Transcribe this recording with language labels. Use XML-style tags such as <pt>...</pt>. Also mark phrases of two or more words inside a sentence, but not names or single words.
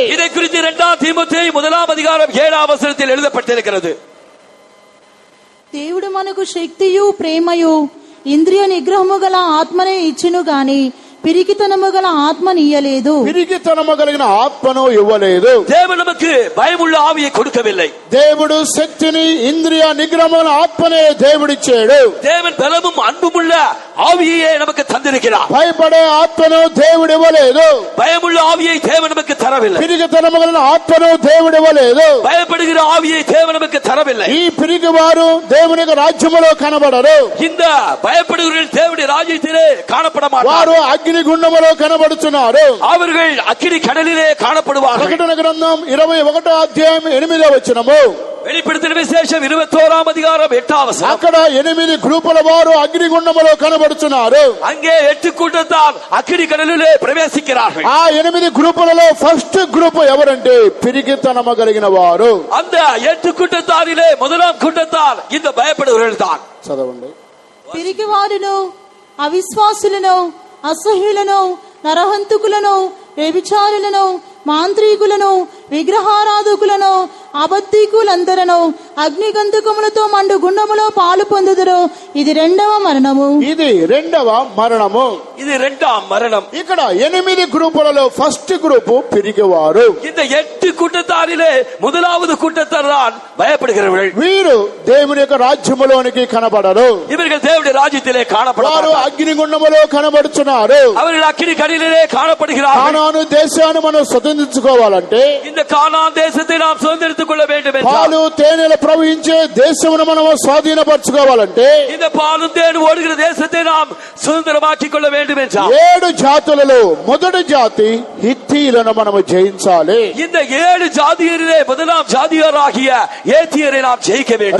<ta>இதை குறித்து 2 தீமோத்தேயு 1ஆம் அதிகாரம் 7ஆம் வசனத்தில் எழுதப்பட்டிருக்கிறது.</ta> <te>దేవుడు మనకు శక్తియు ప్రేమయు ఇంద్రియ నిగ్రహము గల ఆత్మనే ఇచ్చును గాని పిరికితనము గల ఆత్మనియ్యలేదు. పిరికితనము కలిగిన ఆత్మను ఇవ్వలేదు.</te> <ta>தேவன் நமக்கு பயமுள்ள ஆவியை கொடுக்கவில்லை.</ta> <te>దేవుడు శక్తిని ఇంద్రియ నిగ్రహముల ఆత్మనే దేవుడిచ్చాడు.</te> <ta>தேவன் பலமும் அன்புமுள்ள ஆவியை நமக்கு தந்திருக்கிறார்.</ta> <te>భయపడే ఆత్మను దేవుడు ఇవ్వలేదు.</te> <ta>பயமுள்ள ஆவியை தேவன் நமக்கு தரவில்லை.</ta> <te>పిరికితనము కలిగిన ఆత్మను దేవుడు ఇవ్వలేదు.</te> <ta>பயப்படுகிற ஆவியை தேவன் நமக்கு தரவில்லை.</ta> <te>ఈ పిరికి వారు దేవుని యొక్క రాజ్యములో కనబడరు.</te> <ta>இந்த பயப்படுகிறவர்கள் தேவனுடைய ராஜ்யத்திலே காணப்பட</ta> <te>వారు</te> <ta>மாட்டார்கள்.</ta> <te>అగ్నిగుండములో కనబడుతున్నారు.</te> <ta>அவர்கள் அக்கினி கடலிலே காணப்படுவார்கள்.</ta> <te>ప్రకటన గ్రంథం 21వ అధ్యాయం 8వ వచనము.</te> <ta>வெளிப்படுத்தின விசேஷம் 21ஆம் அதிகாரம் 8ஆம் வசனம்.</ta> <te>అక్కడ 8 గ్రూపుల వారు అగ్నిగుండములో కనబడుతున్నారు.</te> <ta>அங்கே 8 கூட்டத்தார் அக்கினி கடலிலே பிரவேசிக்கிறார்கள்.</ta> <te>ఆ 8 గ్రూపులలో</te> <en>first group</en> <te>ఎవరంటే పిరికితనము కలిగిన వారు.</te> <ta>அந்த 8 கூட்டத்தாரிலே முதலாம் கூட்டத்தார் இந்த பயப்படுகிறவர்கள் தான்.</ta> <te>చదవండి. పిరికివారును అవిశ్వాసులను అసహ్యులను నరహంతుకులను వ్యభిచారులను మాంత్రికులను విగ్రహారాధకులను అబద్ధికులందరూ అగ్నిగంధకములతో మండు గుండములో పాలు పొందుదురు. ఇది రెండవ మరణము. ఇది రెండవ మరణము.</te> <ta>இது இரண்டாம் மரணம்.</ta> <te>ఇక్కడ 8 గ్రూపులలో</te> <en>first group</en> <te>పిరిగివారు.</te> <ta>இந்த 8 கூட்டத்தாரிலே முதலாவது கூட்டத்தார் தான் பயப்படுகிறவர்கள்.</ta> <te>వీరు దేవుని యొక్క రాజ్యములోనికి కనబడరు.</te> <ta>இவர்கள் தேவனுடைய ராஜ்யத்திலே</ta> <te>వారు</te> <ta>காணப்படுகிறார்கள்.</ta> <te>అగ్నిగుండములో కనబడుచున్నారు.</te> <ta>அவர்கள் அக்கினி கடலிலே காணப்படுகிறார்கள்.</ta> <te>కానాను దేశాన్ని మనం స్వతంత్రించుకోవాలంటే,</te> <ta>இந்த கானான் தேசத்தை நாம் சுதந்திரித்துக் கொள்ள வேண்டும் என்றால்,</ta> <te>పాలు తేనెలు ప్రవహించే దేశమును మనం స్వాధీనపరచుకోవాలంటే,</te> <ta>இந்த பாலும் தேனும் ஓடுகிற தேசத்தை நாம் சுதந்திரமாக்கிக் கொள்ள வேண்டும் என்றால்,</ta> <te>7 జాతులలో మొదటి జాతి హిత్తీలను మనము జయించాలి.</te> <ta>இந்த 7 ஜாதியரிலே முதலாம் ஜாதியராகிய ஏத்தியரை நாம் ஜெயிக்க வேண்டும்.</ta>